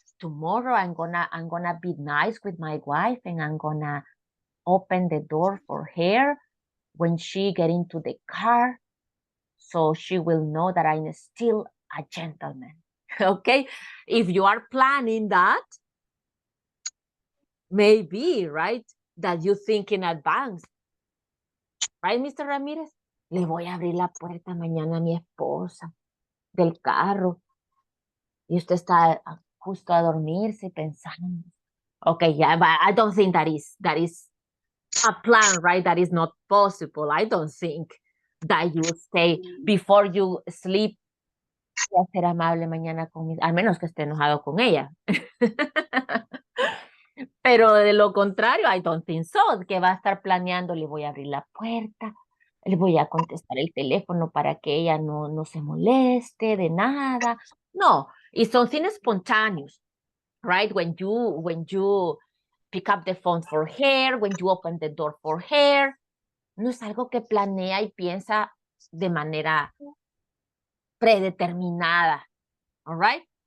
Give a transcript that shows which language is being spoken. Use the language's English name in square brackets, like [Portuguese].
[English] Tomorrow I'm gonna be nice with my wife and I'm gonna open the door for her when she get into the car, so she will know that I'm still a gentleman. Okay? If you are planning that, maybe, right, that you think in advance. Right, Mr. Ramirez? [Spanish] Le voy a abrir la puerta mañana a mi esposa del carro. Y usted está justo a dormirse pensando. [English] Okay, yeah, but I don't think that is a plan, right? That is not possible. I don't think that you say before you sleep, [Spanish] voy a ser amable mañana con mis, al menos que esté enojado con ella. Pero de lo contrario, [English] I don't think so, [Spanish] que va a estar planeando, le voy a abrir la puerta, le voy a contestar el teléfono para que ella no se moleste de nada. [English] No, it's something spontaneous, right? When you pick up the phone for her, when you open the door for her, [Spanish] no es algo que planea y piensa de manera predeterminada, [English] all right?